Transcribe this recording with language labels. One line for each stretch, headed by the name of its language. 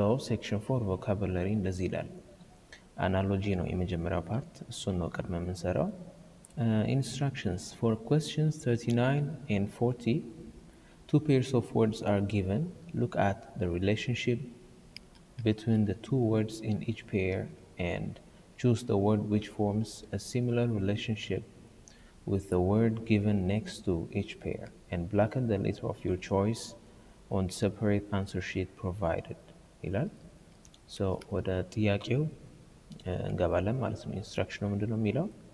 Amharic: ሴክሽን 4 ቮካቡላሪ እንደዚህ ይላል። አናሎጂ ነው የመጀመሪያው ፓርት፣ እሱን ነው ቀድመ የምንሰራው።
English: Instructions for questions 39 and 40, two pairs of words are given. Look at the relationship between the two words in each pair and choose the word which forms a similar relationship with the word given next to each pair, and blacken the letter of your choice on separate answer sheet provided.
Amharic: ይላል። ወደ ጥያቄው እንገባለን ማለት ነው። ኢንስትራክሽኑ ምንድነው የሚለው?